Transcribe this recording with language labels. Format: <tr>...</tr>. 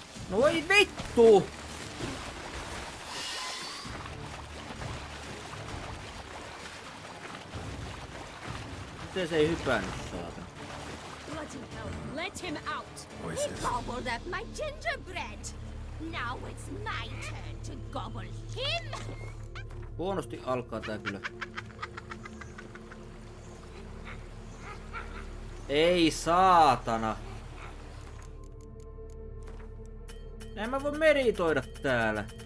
<fi>No ei vittu! Miten se ei hypännyt, saatana?</fi> <en>Bloody hell, let him out! What is He this? gobbled up my gingerbread! Now it's my turn to gobble him!</en> <fi>Huonosti alkaa tää kyllä. Ei saatana! En mä voi meritoida täällä.</fi>